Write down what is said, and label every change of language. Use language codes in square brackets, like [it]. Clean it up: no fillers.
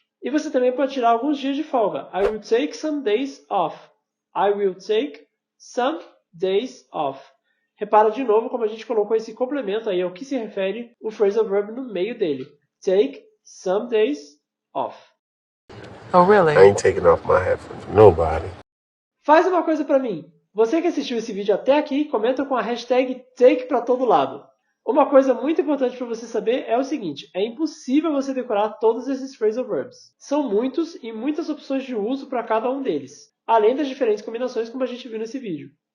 [pt] E você também pode tirar alguns dias de folga. [en] I will take some days off. I will take some days off. [pt] Repara de novo como a gente colocou esse complemento aí ao que se refere o phrasal verb no meio dele. [en] Take some days off. Oh, really? I ain't taking off my hat for nobody. [pt] Faz uma coisa pra mim. Você que assistiu esse vídeo até aqui, comenta com a hashtag take pra todo lado. Uma coisa muito importante para você saber é o seguinte: é impossível você decorar todos esses phrasal verbs. São muitos e muitas opções de uso para cada um deles, além das diferentes combinações como a gente viu nesse vídeo.